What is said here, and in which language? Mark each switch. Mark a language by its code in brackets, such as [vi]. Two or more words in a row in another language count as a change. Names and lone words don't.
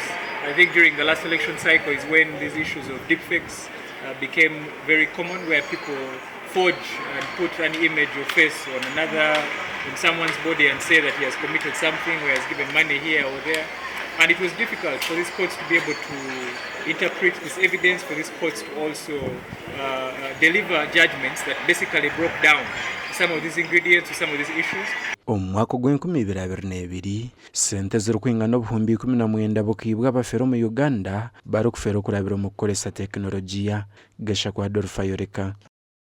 [en] I think during the last election cycle is when these issues of deepfakes became very common, where people forge and put an image or face on another in someone's body and say that he has committed something or has given money here or there. And it was difficult for these courts to be able to interpret this evidence, for these courts to also deliver judgments that basically broke down some of these ingredients to some of these issues. [nyn] Omwaka gw'2022 sente zirikwingana obuhumbi 19 bukiibwa abafere omu Uganda barikufera okurabira omu kukoresa tekinologiya. Gasha kwa Dorfa Yoreka.